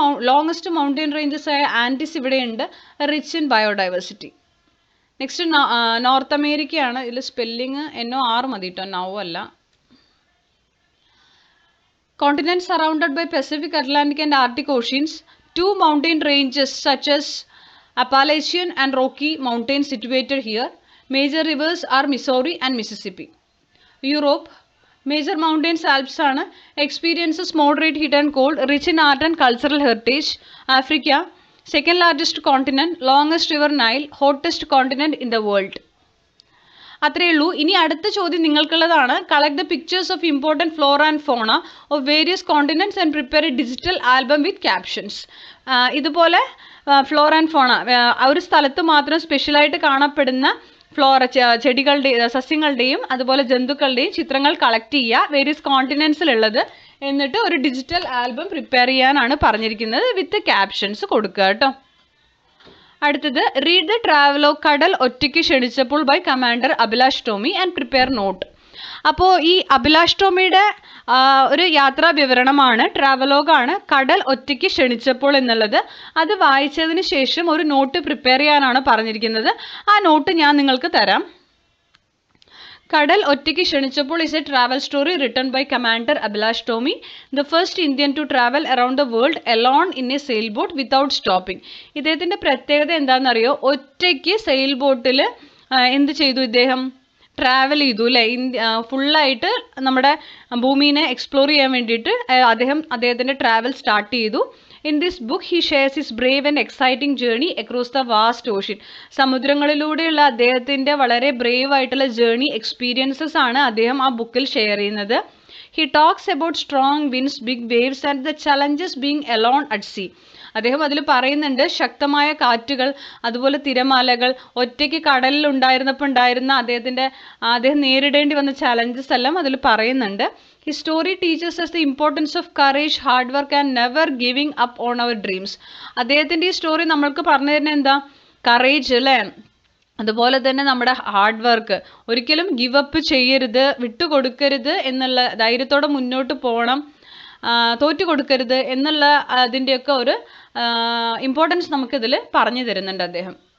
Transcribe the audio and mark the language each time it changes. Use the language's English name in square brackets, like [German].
[Malayalam] Longest mountain ranges ആയ Andes ഇവിടെയുണ്ട്. [English] Rich in biodiversity. [Malayalam] Next north അമേരിക്കയാണ്. ഇതിൽ സ്പെല്ലിങ് NOR മതി കേട്ടോ, നൗ അല്ല. [English] Continent surrounded by Pacific, Atlantic and Arctic oceans. 2 mountain ranges such as Appalachian and Rocky Mountains situated here. Major rivers are Missouri and Mississippi. Europe, major mountains Alps ആണ്. Experiences moderate heat and cold, rich in art and cultural heritage. Africa, second largest continent, longest river Nile, hottest continent in the world. [Malayalam] അത്രയേ ഉള്ളൂ. ഇനി അടുത്ത ചോദ്യം നിങ്ങൾക്കുള്ളതാണ്. [English] Collect the pictures of important flora and fauna of various continents and prepare a digital album with captions. [Malayalam] ഇതുപോലെ Flora and ഫോണ ഒരു സ്ഥലത്ത് മാത്രം സ്പെഷ്യലായിട്ട് കാണപ്പെടുന്ന ചെടികളുടെയും സസ്യങ്ങളുടെയും അതുപോലെ ജന്തുക്കളുടെയും ചിത്രങ്ങൾ കളക്ട് ചെയ്യുക, വേരിയസ് കോണ്ടിനെൻറ്റ്സിലുള്ളത്. എന്നിട്ട് ഒരു ഡിജിറ്റൽ ആൽബം പ്രിപ്പയർ ചെയ്യാനാണ് പറഞ്ഞിരിക്കുന്നത്. വിത്ത് ക്യാപ്ഷൻസ് കൊടുക്കുക കേട്ടോ. [English] അടുത്തത് read the travelogue കടൽ ഒറ്റയ്ക്ക് ക്ഷണിച്ചപ്പോൾ by commander Abhilash Tomy and prepare note. [Malayalam] അപ്പോൾ ഈ അഭിലാഷ് ടോമിയുടെ ഒരു യാത്രാ വിവരണമാണ്, ട്രാവലോഗാണ് കടൽ ഒറ്റയ്ക്ക് ക്ഷണിച്ചപ്പോൾ എന്നുള്ളത്. അത് വായിച്ചതിന് ശേഷം ഒരു നോട്ട് പ്രിപ്പയർ ചെയ്യാനാണ് പറഞ്ഞിരിക്കുന്നത്. ആ നോട്ട് ഞാൻ നിങ്ങൾക്ക് തരാം. [English] കടൽ ഒറ്റയ്ക്ക് ക്ഷണിച്ചപ്പോൾ is a travel story written by Commander Abhilash Tomy, the first Indian to travel around the world alone in a sailboat without stopping. [Malayalam] ഇദ്ദേഹത്തിൻ്റെ പ്രത്യേകത എന്താണെന്നറിയോ? ഒറ്റയ്ക്ക് സെയിൽ ബോട്ടിൽ എന്ത് ചെയ്തു? ഇദ്ദേഹം ട്രാവൽ ചെയ്തു അല്ലേ? ഫുള്ളായിട്ട് നമ്മുടെ ഭൂമിനെ എക്സ്പ്ലോർ ചെയ്യാൻ വേണ്ടിയിട്ട് അദ്ദേഹത്തിൻ്റെ ട്രാവൽ സ്റ്റാർട്ട് ചെയ്തു. [English] In this book, he shares his brave and exciting journey across the vast ocean. [Malayalam] സമുദ്രങ്ങളിലൂടെയുള്ള അദ്ദേഹത്തിൻ്റെ വളരെ ബ്രേവ് ആയിട്ടുള്ള ജേർണി എക്സ്പീരിയൻസസ് ആണ് അദ്ദേഹം ആ ബുക്കിൽ ഷെയർ ചെയ്യുന്നത്. [English] He talks about strong winds, big waves and the challenges being alone at sea. [Malayalam] അദ്ദേഹം അതിൽ പറയുന്നുണ്ട് ശക്തമായ കാറ്റുകൾ, അതുപോലെ തിരമാലകൾ, ഒറ്റയ്ക്ക് കടലിൽ ഉണ്ടായിരുന്ന അദ്ദേഹം നേരിടേണ്ടി വന്ന ചലഞ്ചസ് എല്ലാം അതിൽ പറയുന്നുണ്ട്. [English] His story teaches us the importance of courage, hard work and never giving up on our dreams. [Malayalam] അദ്ദേഹത്തിൻ്റെ ഈ സ്റ്റോറി നമ്മൾക്ക് പറഞ്ഞു തരുന്നത് എന്താ? കറേജ് അല്ലേ, അതുപോലെ തന്നെ നമ്മുടെ ഹാർഡ് വർക്ക്, ഒരിക്കലും ഗിവ് അപ്പ് ചെയ്യരുത്, വിട്ടുകൊടുക്കരുത് എന്നുള്ള, ധൈര്യത്തോടെ മുന്നോട്ട് പോകണം, തോറ്റു കൊടുക്കരുത് എന്നുള്ള അതിൻ്റെയൊക്കെ ഒരു ഇമ്പോർട്ടൻസ് നമുക്കിതിൽ പറഞ്ഞു തരുന്നുണ്ട് അദ്ദേഹം.